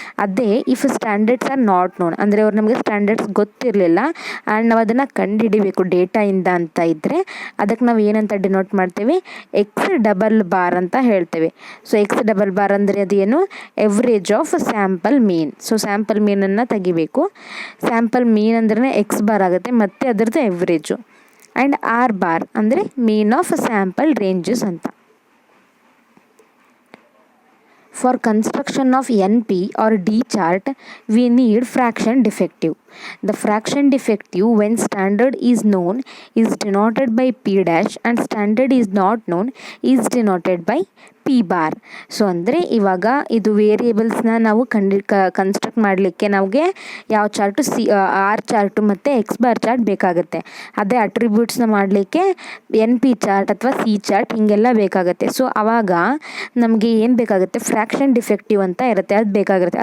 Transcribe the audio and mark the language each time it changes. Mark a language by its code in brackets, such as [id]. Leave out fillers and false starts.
[kn] ಅದೇ [en] if standards are not known [kn] ಅಂದರೆ ಅವ್ರು ನಮಗೆ ಸ್ಟ್ಯಾಂಡರ್ಡ್ಸ್ ಗೊತ್ತಿರಲಿಲ್ಲ ಆ್ಯಂಡ್ ನಾವು ಅದನ್ನು ಕಂಡುಹಿಡಿಬೇಕು ಡೇಟಾಯಿಂದ ಅಂತ ಇದ್ದರೆ ಅದಕ್ಕೆ ನಾವು ಏನಂತ ಡಿನೋಟ್ ಮಾಡ್ತೀವಿ, ಎಕ್ಸ್ ಡಬಲ್ ಬಾರ್ ಅಂತ ಹೇಳ್ತೇವೆ. ಸೊ ಎಕ್ಸ್ ಡಬಲ್ ಬಾರ್ ಅಂದರೆ ಅದೇನು, [en] Average of sample mean. [kn] So sample ಮೀನನ್ನು ತೆಗಿಬೇಕು. ಸ್ಯಾಂಪಲ್ ಮೀನ್ ಅಂದ್ರೆ ಎಕ್ಸ್ ಬಾರ್ ಆಗುತ್ತೆ ಮತ್ತು ಅದರದ್ದು ಎವ್ರೇಜು. ಆ್ಯಂಡ್ ಆರ್ ಬಾರ್ ಅಂದರೆ [en] mean of sample ranges [kn] ಅಂತ. [en] For construction of NP or D chart, we need fraction defective. The fraction defective when standard is known is denoted by P dash and standard is not known is denoted by P bar. [kn] So ಅಂದರೆ ಇವಾಗ ಇದು ವೇರಿಯೇಬಲ್ಸ್ನ ನಾವು construct ಮಾಡಲಿಕ್ಕೆ ನಮಗೆ ಯಾವ chart R chart ಮತ್ತು X bar chart ಬೇಕಾಗುತ್ತೆ. ಅದೇ ಅಟ್ರಿಬ್ಯೂಟ್ಸ್ನ ಮಾಡಲಿಕ್ಕೆ NP ಚಾರ್ಟ್ ಅಥವಾ C ಚಾರ್ಟ್ ಹೀಗೆಲ್ಲ ಬೇಕಾಗುತ್ತೆ. ಸೊ ಆವಾಗ ನಮಗೆ ಏನು ಬೇಕಾಗುತ್ತೆ, ಫ್ರ್ಯಾಕ್ಷನ್ ಡಿಫೆಕ್ಟಿವ್ ಅಂತ ಇರುತ್ತೆ, ಅದು ಬೇಕಾಗಿರುತ್ತೆ.